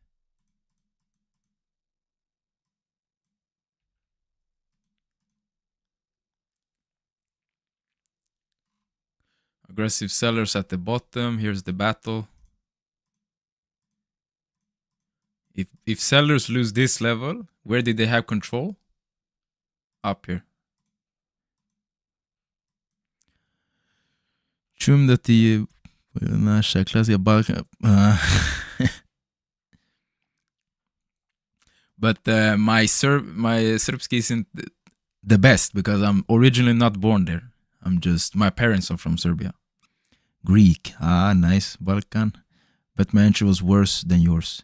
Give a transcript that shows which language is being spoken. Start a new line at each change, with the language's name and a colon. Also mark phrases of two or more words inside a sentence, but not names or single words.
English: Aggressive sellers at the bottom. Here's the battle. If sellers lose this level, where did they have control? Up here.
Serbian: Čujem da ti je naša klasija Balkan.
English: But my Srpski isn't the best because I'm originally not born there. My parents are from Serbia. Greek. Ah, nice. Balkan. But my entry was worse than yours.